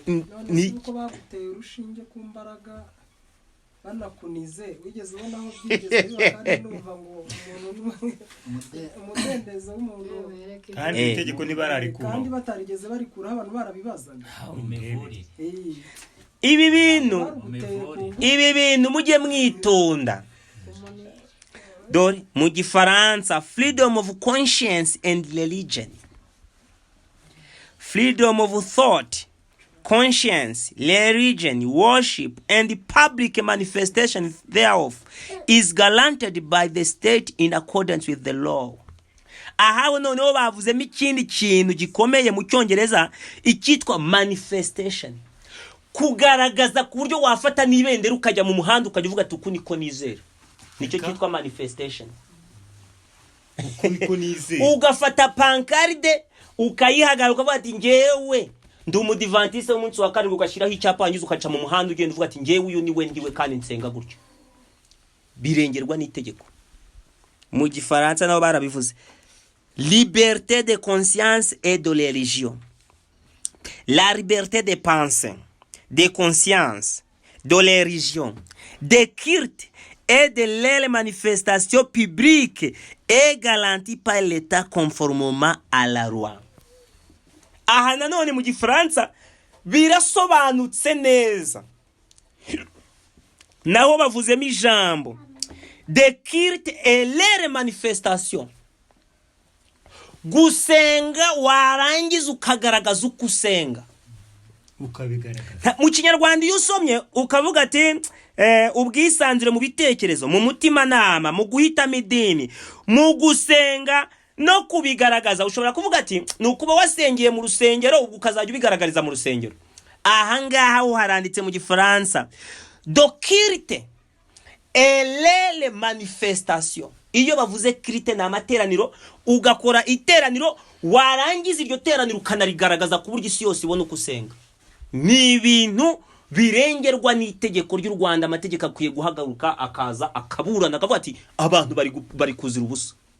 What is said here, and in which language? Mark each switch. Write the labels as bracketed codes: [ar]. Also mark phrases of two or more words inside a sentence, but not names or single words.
[rw] None uko baguteye urushinge ku mbaraga banakunize wigeze ubona aho byigeze kandi numva ngo umudendezo w'umuntu kandi itegeko nibararikura kandi batarigeze barikura abantu barabibazaga. Ibi bintu mujye mwitonda. dore mu gifaransa [en] freedom of conscience and religion, freedom of thought, conscience, religion, worship, and the public manifestation thereof is guaranteed by the state in accordance with the law. [rw] Aha noneho bavuzemo ikindi kintu gikomeye mu cyongereza icyitwa manifestation, kugaragaza ku buryo wafata n'ibendera ukajya mu muhanda ukajya uvuga ati uku niko nizera, nicyo cyitwa manifestation. Ugafata pankarde ukayihagarika ukavuga ati ngewe ndi umudivantiste w'umunsi wa karindwi, ugashyiraho icyapa wangiza ukaca mu muhanda ugenda uvuga ati ngewe uyu niwe ndiwe kandi nsenga gutyo. Birengerwa n'itegeko. Mu gifaransa nabo barabivuze, [fr] liberté de conscience et de religion, la liberté de pensée, de conscience, de religion, de culte et de leurs manifestations publiques est garantie par l'État conformément à la loi. [rw] Aha nanone mu gifaransa birasobanutse neza, naho bavuzemo ijambo [fr] de culte et leurs manifestations. [rw] Gusenga warangiza ukagaragaza uko usenga, ukabigaragaza. Mu Kinyarwanda iyo usomye ukavuga ati ubwisanzure mu bitekerezo, mu mutima nama, mu guhitamo idini, mu gusenga no kubigaragaza, ushobora kuvuga ati nukuba wasengeye mu rusengero ubwo ukazajya ubigaragariza mu rusengero. Aha ngaha ho haranditse mu gifaransa [fr] de culte et les manifestations. [rw] Iyo bavuze culte na amateraniro, ugakora iteraniro warangiza iryo teraniro ukanarigaragaza ku buryo isi yose ibona uko usenga. Ni ibintu birengerwa n'itegeko ry'u Rwanda. Amategeko akwiye guhagaruka akaza akaburana akavuga ati abantu bari kuzira ubusa.